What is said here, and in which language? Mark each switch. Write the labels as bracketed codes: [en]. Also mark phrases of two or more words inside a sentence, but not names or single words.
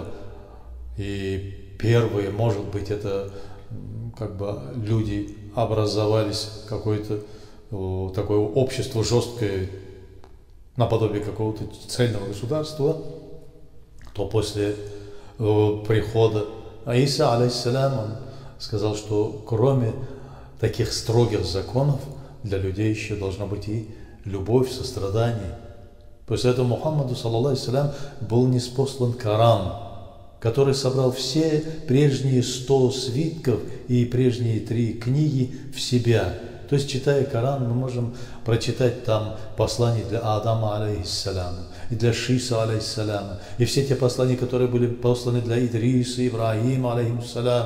[ru] И первые, может быть, это как бы люди образовались, какое-то такое общество жесткое, наподобие какого-то цельного государства, то после прихода Иса, алейхиссалям, он сказал, что кроме таких строгих законов для людей еще должна быть и любовь, сострадание. После этого Мухаммаду, [ar] صلى الله عليه وسلم, [ru] был ниспослан Коран, который собрал все прежние 100 свитков и прежние 3 книги в себя. То есть, читая Коран, мы можем прочитать там послания для Адама, алейхиссаляма, и для Шиса, алейхиссаляма, и все те послания, которые были посланы для Идриса, Ибрагима, алейхиссалям.